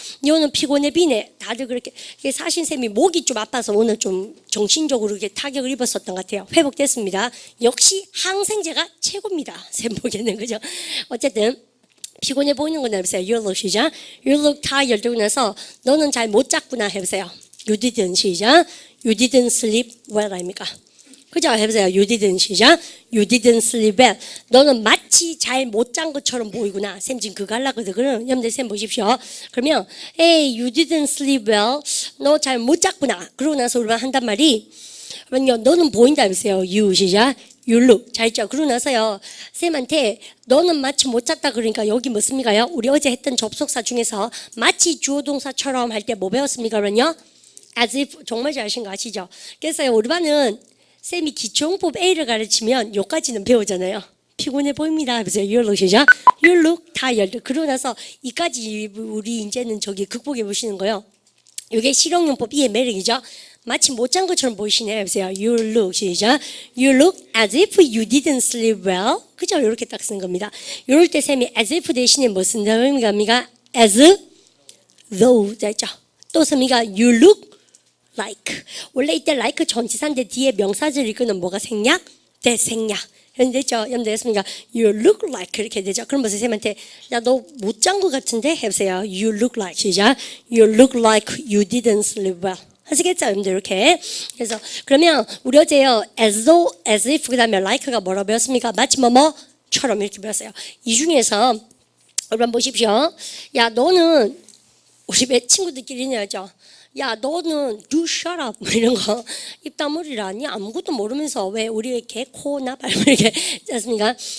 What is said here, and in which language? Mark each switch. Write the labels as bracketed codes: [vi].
[ko] 너는 피곤해 비네. 다들 그렇게 사신쌤이 목이 좀 아파서 오늘 좀 정신적으로 이렇게 타격을 입었었던 것 같아요. 회복됐습니다. 역시 항생제가 최고입니다. 쌤 보기에는 그죠? 어쨌든 피곤해 보이는 건 해보세요. [en] You look 시작. You look tired [ko] 되고 나서 너는 잘 못 잤구나 해보세요. [en] You didn't 시작. You didn't sleep well [ko] 아닙니까? 그죠? 해보세요. [en] You didn't 시작. You didn't sleep well. [ko] 너는 마치 잘 못 잔 것처럼 보이구나. 쌤 지금 그거 하려거든. 그럼 여러분들 쌤 보십시오. 그러면 [en] Hey, you didn't sleep well. [ko] 너 잘 못 잤구나. 그러고 나서 우리가 한단 말이 그러면요. 너는 보인다 해보세요. You 시작. [en] You look. [ko] 잘 있죠? 그러고 나서요. 쌤한테 너는 마치 못 잤다 그러니까 여기 뭐 씁니까요? 우리 어제 했던 접속사 중에서 마치 주어 동사처럼 할 때 뭐 배웠습니까? 그러면요. As if 정말 잘하신 거 아시죠? 그래서 우리 반은 쌤이 기초용법 A를 가르치면 여기까지는 배우잖아요. 피곤해 보입니다. 해보세요. [en] You look 시작. You look tired. [ko] 그러고 나서 이까지 우리 이제는 저기 극복해 보시는 거예요. 이게 실용용법 E의 매력이죠. 마치 못 잔 것처럼 보이시네요. 해보세요. [en] You look 시작. You look as if you didn't sleep well. [ko] 그죠? 이렇게 딱 쓰는 겁니다. 이럴 때 쌤이 as if 대신에 뭐 쓴다는 겁니까? As though. 자 있죠. 또 씁니까? [en] You look like. [ko] 원래 이때 like 전치사인데 뒤에 명사절 이끄는 뭐가 생략? 대생략. 됐죠? 여러분들 했습니까? [en] You look like [ko] 이렇게 되죠. 그럼 무슨 쌤한테 야 너 못 잔 것 같은데? 해보세요. [en] You look like 시작. You look like you didn't sleep well. [ko] 하시겠죠? 여러분들 이렇게. 그래서 그러면 우리 어제요. as though, as if 그 다음에 like가 뭐라고 배웠습니까? 마치 뭐뭐처럼 이렇게 배웠어요. 이 중에서 여러분 보십시오. 야 너는 우리 친구들끼리는 하죠. 야 너는 [en] you shut up [ko] 뭐 이런 거 입 다물이라니 아무것도 모르면서 왜 우리 개코 나발 이렇게 했습니까?